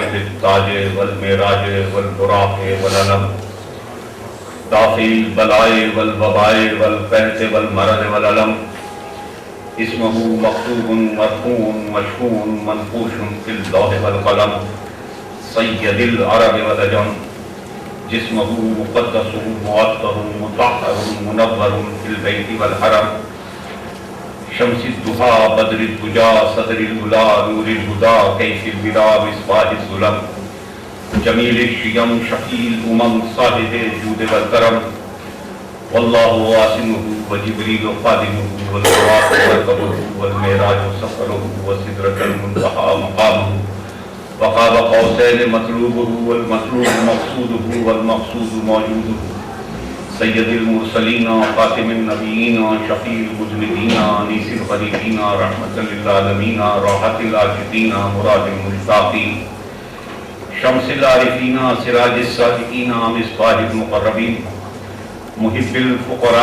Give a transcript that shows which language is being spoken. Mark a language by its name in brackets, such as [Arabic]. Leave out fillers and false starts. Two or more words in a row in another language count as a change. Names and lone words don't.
[Arabic] صاحب التاج والمعراج والبراق والعلم دافع البلاء والوباء والقحط والمرض والالم اسمه مكتوب مرفوع مشفوع منقوش في اللوح والقلم سید العرب والعجم جسمه مقدس معطر مطهر منور في البيت والحرم شمس الضحى بدر الدجى صدر الولا نور الهدى كيف البلا مصباح الظلم جمیل الشیم شفیع الامم صاحب الجود والکرم واللہ واسمہ وجبریل خادمہ والبراق مرکبہ والمعراج سفرہ وسدرۃ المنتہى مقامہ وقاب قوسین مطلوبہ والمطلوب مقصودہ والمقصود موجودہ سید المرسلین خاتم النبیین شفیع المذنبین انیس الغریبین رحمۃ للعالمین راحت العاشقین مراد المشتاقین شمس العارفین سراج الصادقین مصباح المقربین محب الفقراء